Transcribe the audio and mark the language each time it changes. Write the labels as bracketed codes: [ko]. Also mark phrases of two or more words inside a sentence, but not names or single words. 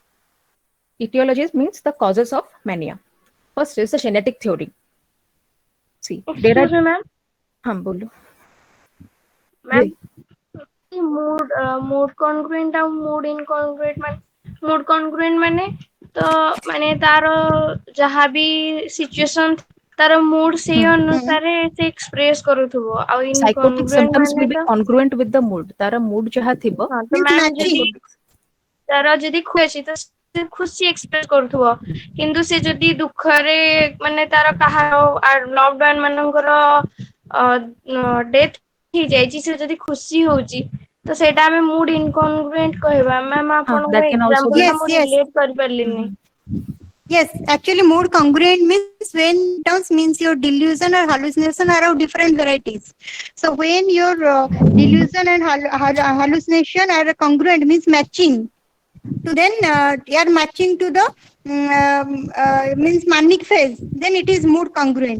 [en] Etiologies means the causes of mania. First is the genetic theory. See, there are. मैम [hi] हाँ बोलो. [or] मैम [en] mood congruent [or] ଆଉ [en] mood incongruent [or] ମାନେ [en] mood congruent [or] ମାନେ ତ ମାନେ ତାର ଯାହା ବି ସିଚୁଏସନ ତାର mood ସେଇ ଅନୁସାରେ ସେ ଏକ୍ସପ୍ରେସ କରୁଥିବ ଆଉ [en] Psychotic incongruent symptoms [or] ମାନେ [en] will be [or] ତ [en] congruent with the mood. [or] ତାରା mood ଯହାଁ ଥିବୋ. ହଁ ତ ମ୍ୟାମ ଯଦି ତାର ଯଦି ଖୁସି ଅଛି ତ ସେ ଖୁସି ଏକ୍ସପ୍ରେସ କରୁଥିବ କିନ୍ତୁ ସେ ଯଦି ଦୁଃଖରେ ମାନେ ତାର କାହାର [en] loved one [or] ମାନଙ୍କର ଡେଥ୍ ହେଇଯାଇଛି ସେ ଯଦି ଖୁସି ହଉଛି ତ ସେଇଟା ଆମେ [en] mood incongruent [or] କହିବା ମ୍ୟାମ ଆପଣଙ୍କ [en] that can also ଏକ୍ସାମ୍ପଲ be. [or] ଟା ମୁଁ ରିଲେଟ କରିପାରିଲିନି [en] Yes, actually mood congruent means when terms means your delusion or hallucination are of different varieties. So when your delusion and hallucination are congruent means matching. So then you are matching to the means manic phase, then it is mood congruent.